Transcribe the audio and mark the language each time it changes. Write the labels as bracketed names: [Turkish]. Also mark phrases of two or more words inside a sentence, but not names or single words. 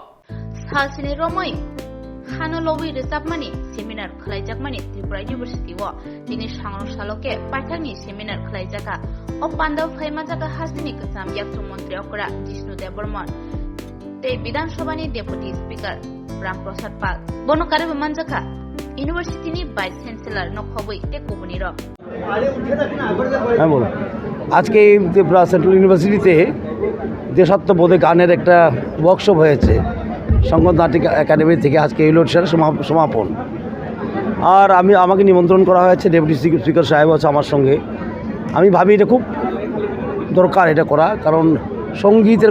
[Kok Borok] Shalchini Romoi Hanoloboi Resabmani Seminar Khlaijakmani Tripura University wo Tini Swrangchalo ke Paithakni Seminar Khlaijaka O Panda Phaimajaka Hasini Kasam Yaktu Montri Okra Jishnu Deborman Te Bidhan Sabhani [English] Deputy Speaker [Kok Borok] Ram Prasad Pal Bono Kare Manjaka University ni [English] Vice Chancellor [Kok Borok] Nokhoboi Te Kubuni ro [Bangla] হ্যাঁ বলো আজকে এই [English] central universityte [Bangla] দেশাত্মবোধে গানের একটা ওয়ার্কশপ হয়েছে সংগত নাটক একাডেমি থেকে আজকে এই লোডশের সমাপন আর আমাকে নিমন্ত্রণ করা হয়েছে [English] deputy speaker [Bangla] সাহেব আছে আমার সঙ্গে আমি ভাবি এটা খুব দরকার এটা করা কারণ সঙ্গীতের